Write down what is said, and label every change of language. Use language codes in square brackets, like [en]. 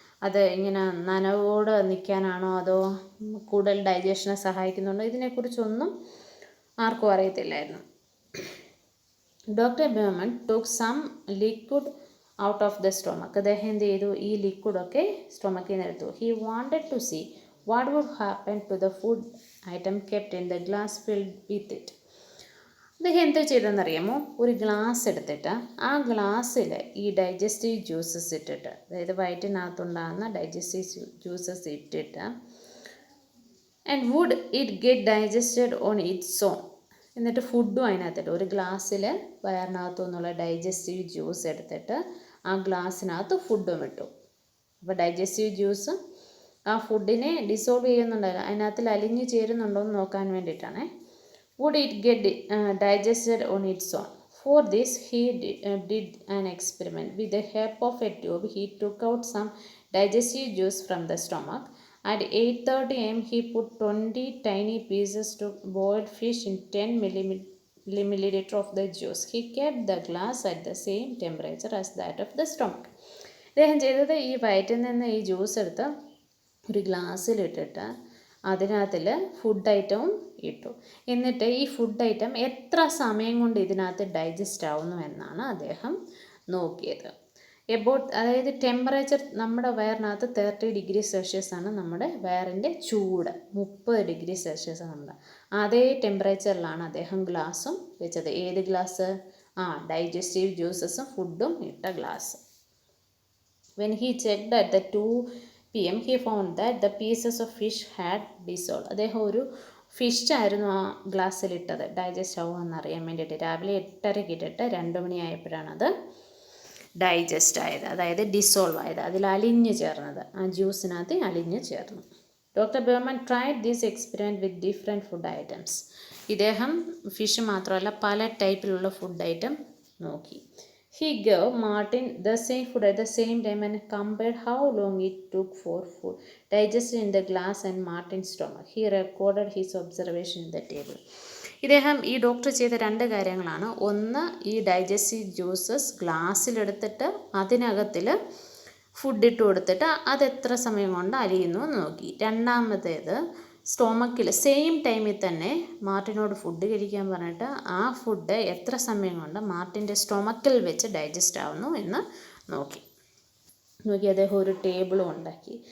[ml] അത് ഇങ്ങനെ നനവോട് നിൽക്കാനാണോ അതോ കൂടുതൽ ഡൈജഷനെ സഹായിക്കുന്നുണ്ടോ? ഇതിനെക്കുറിച്ചൊന്നും ആർക്കും അറിയത്തില്ലായിരുന്നു. [en] Doctor Berman took some liquid out of the stomach. [ml] അദ്ദേഹം എന്ത് ചെയ്തു? ഈ ലിക്വിഡൊക്കെ സ്റ്റൊമക്കിൽ നിന്ന് എടുത്തു. [en] He wanted to see what would happen to the food item kept in the glass filled with it. [ml] അദ്ദേഹം എന്താ ചെയ്തതെന്നറിയാമോ? ഒരു ഗ്ലാസ് എടുത്തിട്ട് ആ ഗ്ലാസ്സിൽ ഈ ഡൈജസ്റ്റീവ് ജ്യൂസസ് ഇട്ടിട്ട്, അതായത് വയറ്റിനകത്തുണ്ടാകുന്ന ഡൈജസ്റ്റീവ് ജ്യൂസസ് ഇട്ടിട്ട്, [en] And would it get digested on its own. [ml] എന്നിട്ട് ഫുഡും അതിനകത്തിട്ട് ഒരു ഗ്ലാസ്സിൽ വയറിനകത്തു നിന്നുള്ള ഡൈജസ്റ്റീവ് ജ്യൂസ് എടുത്തിട്ട് ആ ഗ്ലാസ്സിനകത്ത് ഫുഡും ഇട്ടു. അപ്പോൾ ഡൈജസ്റ്റീവ് ജ്യൂസ് ആ ഫുഡിനെ ഡിസോൾവ് ചെയ്യുന്നുണ്ടല്ലോ, അതിനകത്തിൽ അലിഞ്ഞു ചേരുന്നുണ്ടോ എന്ന് നോക്കാൻ വേണ്ടിയിട്ടാണ്. [en] Would it get digested on its own? For this he did an experiment. With the help of a tube he took out some digestive juice from the stomach. At 8:30 am he put 20 tiny pieces to boiled fish in 10 milliliter of the juice. He kept the glass at the same temperature as that of the stomach. [ml] അദ്ദേഹം ചെയ്തത് ഈ വയറ്റിൽ നിന്ന് ഈ juice എടുത്ത് ഒരു ഗ്ലാസ്സിലിട്ടിട്ട് അതിനകത്തിൽ food ഐറ്റവും ഇട്ടു. എന്നിട്ട് ഈ ഫുഡ് ഐറ്റം എത്ര സമയം കൊണ്ട് ഇതിനകത്ത് ഡൈജസ്റ്റ് ആവുന്നു എന്നാണ് അദ്ദേഹം നോക്കിയത്. അതായത് ടെമ്പറേച്ചർ നമ്മുടെ വയറിനകത്ത് 30 ഡിഗ്രി സെൽഷ്യസ് ആണ് നമ്മുടെ വയറിൻ്റെ ചൂട്, 30 ഡിഗ്രി സെൽഷ്യസ് ആണ് നമ്മുടെ. അതേ ടെമ്പറേച്ചറിലാണ് അദ്ദേഹം ഗ്ലാസും വെച്ചത്. ഏത് ഗ്ലാസ്? ഡൈജസ്റ്റീവ് ജ്യൂസസും ഫുഡും ഇട്ട glass. [en] When he checked at the 2 PM he found that the pieces of fish had dissolved. [ml] അദ്ദേഹം ഒരു ഫിഷ് ആയിരുന്നു ആ ഗ്ലാസ്സിലിട്ടത് ഡൈജസ്റ്റ് ആവുമെന്ന് അറിയാൻ വേണ്ടിയിട്ട്. രാവിലെ 8:30 ഇട്ടിട്ട് 2 മണിയായപ്പോഴാണ് അത് ഡൈജസ്റ്റ് ആയത്, അതായത് ഡിസോൾവ് ആയത്, അതിൽ അലിഞ്ഞു ചേർന്നത്, ആ ജ്യൂസിനകത്ത് അലിഞ്ഞു ചേർന്നു. [en] Doctor Berman tried this experiment with different food items. [ml] ഇദ്ദേഹം ഫിഷ് മാത്രമല്ല പല ടൈപ്പിലുള്ള ഫുഡ് ഐറ്റം നോക്കി. [en] He gave Martin the same food at the same time and compared how long it took for food digested in the glass and Martin's stomach. He recorded his observation in the table. [ml] ഇദ്ദേഹം ഈ doctor ചെയ്ത 2 കാര്യങ്ങളാണ്. ഒന്ന്, ഈ digestive juices ഗ്ലാസ്സിലെടുത്തിട്ട് അതിനകത്തിൽ food ഇട്ട് കൊടുത്തിട്ട് അതെത്ര സമയം കൊണ്ട് അലിയുന്നു എന്ന് നോക്കി. രണ്ടാമത്തേത് സ്റ്റൊമക്കിൽ സെയിം ടൈമിൽ തന്നെ മാർട്ടിനോട് ഫുഡ് കഴിക്കാൻ പറഞ്ഞിട്ട് ആ ഫുഡ് എത്ര സമയം കൊണ്ട് മാർട്ടിൻ്റെ സ്റ്റൊമക്കിൽ വെച്ച് ഡൈജസ്റ്റ് ആവുന്നു എന്ന് നോക്കി അദ്ദേഹം ഒരു ടേബിളും ഉണ്ടാക്കി.